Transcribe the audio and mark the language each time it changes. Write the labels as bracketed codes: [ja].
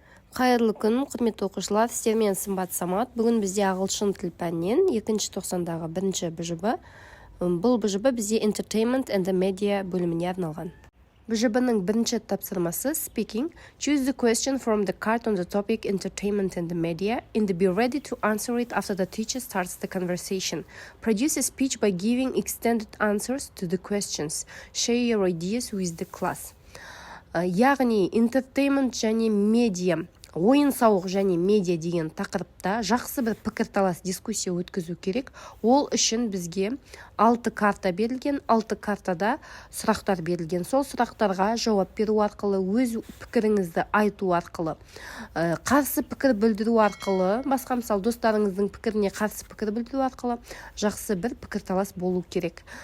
[kk] Қайырлы күн, құрметті оқушылар, сіздермен Сымбат Самат. Бүгін бізде ағылшын тіл пәнінен 2-тоқсандағы бірінші БЖБ. Бұл БЖБ бізде Entertainment and the Media бөліміне арналған. БЖБ-ның бірінші тапсырмасы Speaking. [en] Choose the question from the card on the topic Entertainment and the Media and be ready to answer it after the teacher starts the conversation. Produce a speech by giving extended answers to the questions. Share your ideas with the class. [kk] Яғни entertainment және медиа, ойын-сауық және медиа деген тақырыпта жақсы бір пікірталас дискуссия өткізу керек. Ол үшін бізге 6 карта берілген, 6 картада сұрақтар берілген. Сол сұрақтарға жауап беру арқылы, өз пікіріңізді айту арқылы, қарсы пікір білдіру арқылы, басқа мысалы достарыңыздың пікіріне қарсы пікір білдіру арқылы жақсы бір пікірталас болу керек.